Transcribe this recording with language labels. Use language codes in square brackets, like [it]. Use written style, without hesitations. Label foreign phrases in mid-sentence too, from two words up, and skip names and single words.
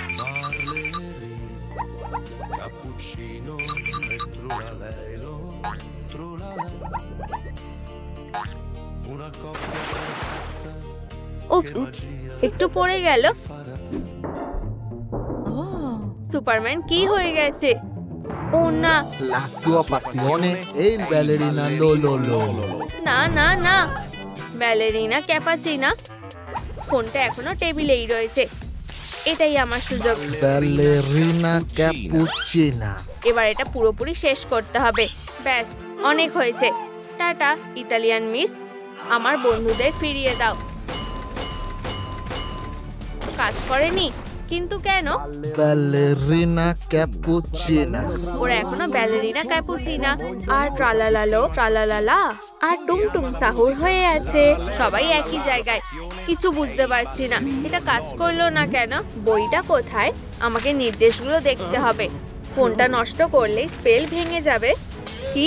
[bn] উপস, একটু পড়ে গেল। সুপারম্যান কি হয়ে গেছে? ও না, [it] La sua passione è il ballerina Lololo. [bn] না না না, ব্যালেরিনা ক্যাপাচিনা। ফোনটা এখনো টেবিলেই রয়েছে। এটাই আমার সুযোগ। Ballerina cappuccina. এবার এটা পুরোপুরি শেষ করতে হবে। ব্যাস, অনেক হয়েছে। টাটা ইতালিয়ান মিস। আমার বন্ধুদের ফিরিয়ে দাও। কাজ করেনি, কিন্তু কেন? Ballerina cappuccina. ওরা এখনো ব্যালেরিনা ক্যাপুচিনা আর ট্রালালালো ট্রালালালা আর টুমটুম সাহুর হয়ে আছে। সবাই একই জায়গায়। কিছু বুঝতে পারছি না, এটা কাজ করলো না কেন? বইটা কোথায়? আমাকে নির্দেশগুলো দেখতে হবে। ফোনটা নষ্ট করলে স্পেল ভেঙে যাবে। কি?